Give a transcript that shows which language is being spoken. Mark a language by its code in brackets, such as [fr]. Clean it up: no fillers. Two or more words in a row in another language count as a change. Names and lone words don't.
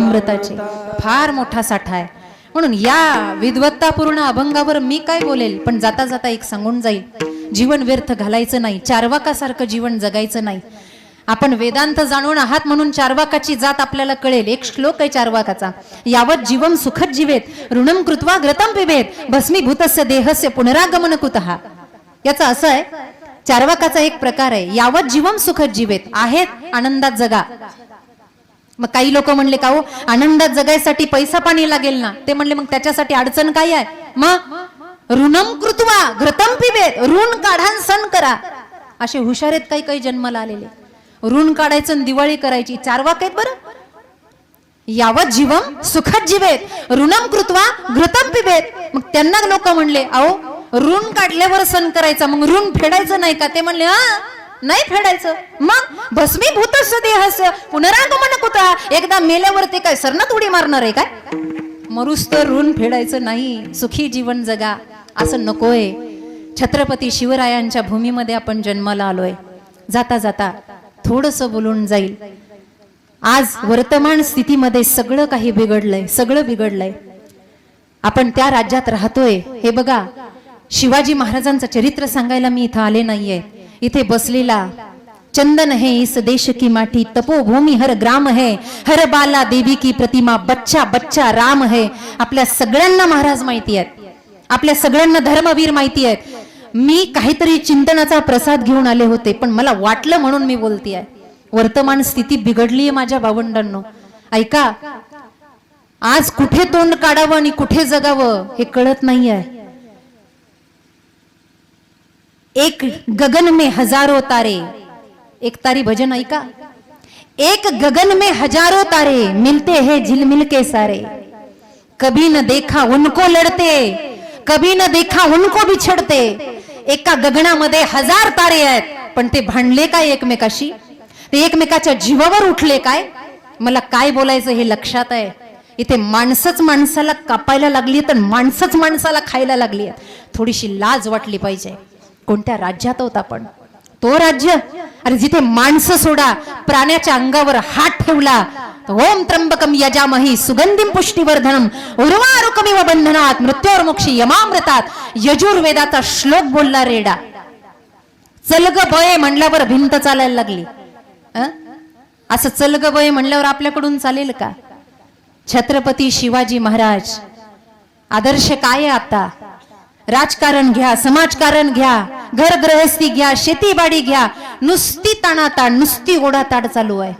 [mr] फार मोठा साठा आहे. म्हणून या विद्वत्तापूर्ण अभंगावर मी काय बोलेल, पण जाता जाता एक सांगून जाईल, जीवन व्यर्थ घालायचं नाही, चार्वाकासारखं जीवन जगायचं नाही. आपण वेदांत जाणून आहात म्हणून चार्वाकाची जात आपल्याला कळेल. एक श्लोक आहे चार्वाकाचा, [sa] यावत जीवम सुखद जीवेत ऋणम कृत्वा घृतम पिबेत भस्मीभूतस्य देहस्य पुनरागमन कुतः. [mr] याचा असं आहे, चार्वाकाचा एक प्रकार आहे, [sa] यावत जीवम सुखद जीवेत, [mr] आहेत आनंदात जगा. मग काही लोक म्हणले का हो आनंदात जगायसाठी पैसा पाणी लागेल ना, ते म्हणले मग त्याच्यासाठी अडचण काय आहे, मग [sa] ऋणम कृत्वा घृतम पिबेत, [mr] ऋण काढा सण करा. असे हुशार आहेत काही काही जन्माला आलेले, ऋण काढायचं दिवाळी करायची. चार्वाक आहेत बरं, [sa] यावत जीवम सुखद जीवेत ऋणम कृत्वा घृतम पिबेत. [mr] मग त्यांना लोक म्हणले अहो ऋण काढल्यावर सण करायचा, मग ऋण फेडायचं नाही का, ते म्हणले हा नाही फेडायचं. [sa] मग भस्मीभूतस्य देहस्य पुनरागमन कुतः, [mr] एकदा मेल्यावर ते काय सरनात उडी मारणार आहे काय, मरुस तर ऋण फेडायचं नाही, सुखी जीवन जगा, असं नकोय. छत्रपती शिवरायांच्या भूमीमध्ये आपण जन्माला आलोय. जाता जाता थोडंसं बोलून जाईल. आज वर्तमान स्थितीमध्ये सगळं काही बिघडलंय, सगळं बिघडलंय. आपण त्या राज्यात राहतोय. हे बघा, शिवाजी महाराजांचं चरित्र सांगायला मी इथं आले नाहीये. इथे बसलेला [hi] चंदन है इस देश की माटी, तपोभूमि हर ग्राम है, हर बाला देवी की प्रतिमा, बच्चा बच्चा राम है. [mr] आपल्या सगळ्यांना महाराज माहिती आहेत, आपल्या सगळ्यांना धर्मवीर माहिती आहेत. मी काहीतरी चिंतनाचा प्रसाद घेऊन आले होते, पण मला वाटलं म्हणून मी बोलतेय. वर्तमान स्थिती बिघडलीये माझ्या भावंडांनो. ऐका, आज कुठे तोंड काढावं आणि कुठे जगावं हे कळत नाहीये. [hi] एक गगन में हजारों तारे, [mr] एक तारी भजन ऐका, [hi] एक गगन में हजारों तारे मिलते हैं झिलमिल के सारे, कभी न देखा उनको लड़ते, कभी न देखा उनको बिछड़ते. [mr] एका गगनामध्ये हजार तारे आहेत, पण ते भांडले काय एकमेकाशी, ते एकमेकाच्या जीवावर उठले काय. मला काय बोलायचं हे लक्षात आहे. इथे माणसंच माणसाला कापायला लागली, तर माणसंच माणसाला खायला लागली. थोडीशी लाज वाटली पाहिजे. कोणत्या राज्यात होत आपण, तो राज्य अरे जिथे माणसं सोडा, प्राण्याच्या अंगावर हात ठेवला, [sa] ओम त्र्यंबकम यजामहि सुगंधिम पुष्टिवर्धनम उर्वारुकमिव बंधनात मृत्योर्मुक्षी यमामृतात. [mr] यजुर्वेदाचा श्लोक बोलला रेडा. चलग बये म्हणल्यावर भिंत चालायला लागली. असं चलग बये म्हणल्यावर आपल्याकडून चालेल का. छत्रपती शिवाजी महाराज आदर्श काय आहे. आता राजकारण घ्या, समाजकारण घ्या, घर गृहस्थी घ्या, शेतीबाडी घ्या, नुसती ताणाताण, नुसती ओढाताड चालू आहे.